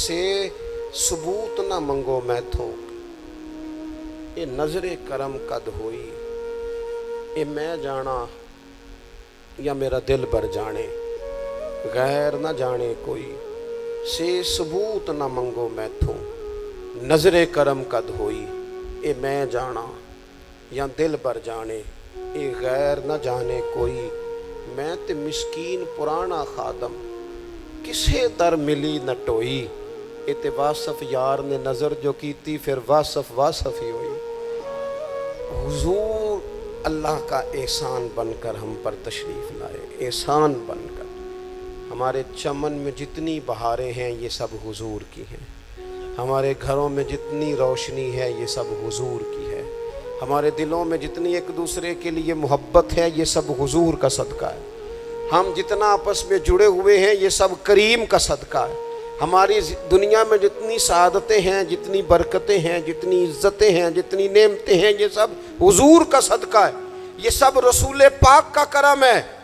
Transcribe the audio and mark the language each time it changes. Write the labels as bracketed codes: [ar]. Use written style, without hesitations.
[pa] سے ثبوت نہ منگو میں تھوں، اے نظر کرم قد ہوئی، اے میں جانا یا میرا دل بر جانے، غیر نہ جانے کوئی. سے ثبوت نہ منگو میں تھوں، نظر کرم قد ہوئی، اے میں جانا یا دل بر جانے، اے غیر نہ جانے کوئی. میں تے مسکین پرانا خادم، کسے در ملی نہ ٹوئی. اے تے واصف یار نے نظر جو کیتی، پھر واصف ہی ہوئی. [ur] حضور اللہ کا احسان بن کر ہم پر تشریف لائے، احسان بن کر. ہمارے چمن میں جتنی بہاریں ہیں یہ سب حضور کی ہیں. ہمارے گھروں میں جتنی روشنی ہے یہ سب حضور کی ہے، ہمارے دلوں میں جتنی ایک دوسرے کے لیے محبت ہے یہ سب حضور کا صدقہ ہے، ہم جتنا آپس میں جڑے ہوئے ہیں یہ سب کریم کا صدقہ ہے، ہماری دنیا میں جتنی سعادتیں ہیں، جتنی برکتیں ہیں، جتنی عزتیں ہیں، جتنی نعمتیں ہیں، یہ سب حضور کا صدقہ ہے، یہ سب رسول پاک کا کرم ہے۔